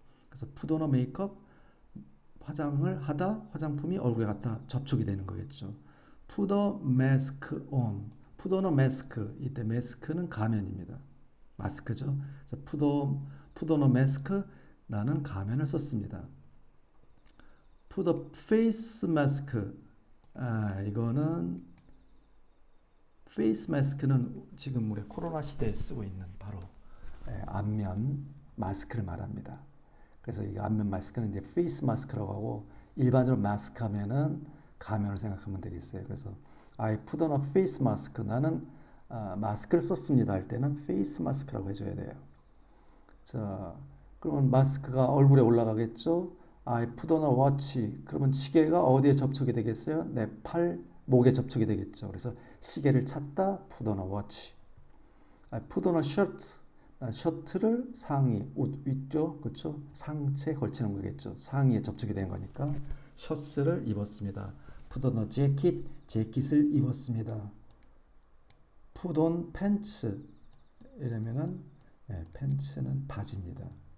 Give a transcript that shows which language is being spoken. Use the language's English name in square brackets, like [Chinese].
[Korean] 그래서 푸도너 메이크업 화장을 하다 화장품이 얼굴에 갖다 접촉이 되는 거겠죠. [English] put a mask on. put on a mask. [Korean] 이때 마스크는 가면입니다. 마스크죠. [English] 그래서 put on a mask. [Korean] 나는 가면을 썼습니다. [English] put a face mask. [Korean] 이거는 face mask는 지금 우리 코로나 시대에 쓰고 있는 바로 안면 마스크를 말합니다. 그래서 이 안면 마스크는 이제 face 마스크라고 하고 일반적으로 마스크 하면은 가면을 생각하면 되겠어요. 그래서 [English] I put on a face mask. [Korean] 나는 마스크를 썼습니다 할 때는 face 마스크라고 해줘야 돼요. 자, 그러면 마스크가 얼굴에 올라가겠죠. [English] I put on a watch. [Korean] 그러면 시계가 어디에 접촉이 되겠어요? 내 팔, 목에 접촉이 되겠죠. 그래서 시계를 찾다 [English] put on a watch. I put on a shirt. [Korean] 셔츠를 상의, 옷 위쪽, 그렇죠? 상체에 걸치는 거겠죠. 상의에 접촉이 되는 거니까 셔츠를 입었습니다. [English] put on a jacket. [Korean] 재킷을 입었습니다. [English] put on pants. [Korean] 이러면은 팬츠는 바지입니다.